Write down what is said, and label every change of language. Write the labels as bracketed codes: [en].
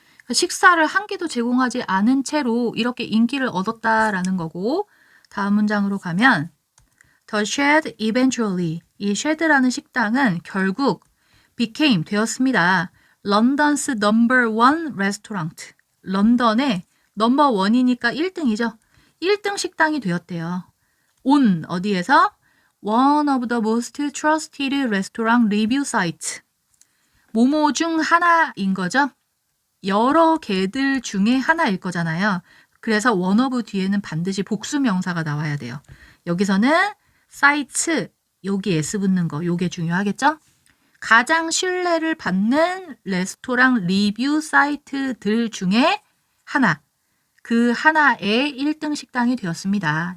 [ko] 식사를 한 개도 제공하지 않은 채로 이렇게 인기를 얻었다라는 거고 다음 문장으로 가면 [en] The shed eventually, [ko] 이 shed라는 식당은 결국 became, 되었습니다. [en] London's number one restaurant. [ko] 런던의 넘버 원이니까 1등이죠. 1등 식당이 되었대요. on, 어디에서? [en] One of the most trusted restaurant review sites. [ko] 모모 중 하나인 거죠. 여러 개들 중에 하나일 거잖아요. 그래서 one of 뒤에는 반드시 복수 명사가 나와야 돼요. 여기서는 sites, 여기 s 붙는 거, 요게 중요하겠죠? 가장 신뢰를 받는 레스토랑 리뷰 사이트들 중에 하나, 그 하나의 1등 식당이 되었습니다.